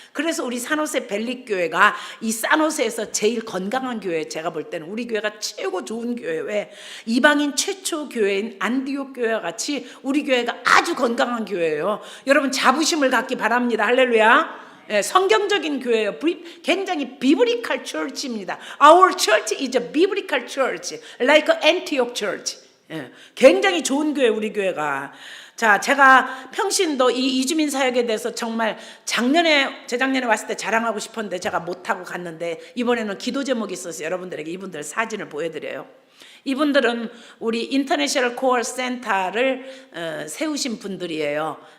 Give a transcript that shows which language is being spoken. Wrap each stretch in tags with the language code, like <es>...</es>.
<ko>그래서 우리 산호세 벨리 교회가 이 산호세에서 제일 건강한 교회, 제가 볼 때는 우리 교회가 최고 좋은 교회. 왜? 이방인 최초 교회인 안디옥 교회와 같이 우리 교회가 아주 건강한 교회예요. 여러분 자부심을 갖기 바랍니다. 할렐루야. 예, 성경적인 교회예요. 굉장히</ko> <en>biblical church</en> <ko>입니다.</ko> <en>Our church is a biblical church, like Antioch church.</en> <ko>예, 굉장히 좋은 교회, 우리 교회가. 자, 제가 평신도 이 이주민 사역에 대해서 정말 재작년에 왔을 때 자랑하고 싶었는데 제가 못하고 갔는데 이번에는 기도 제목이 있어서 여러분들에게 이분들 사진을 보여드려요. 이분들은 우리 인터내셔널 코어 센터를 세우신 분들이에요.</ko>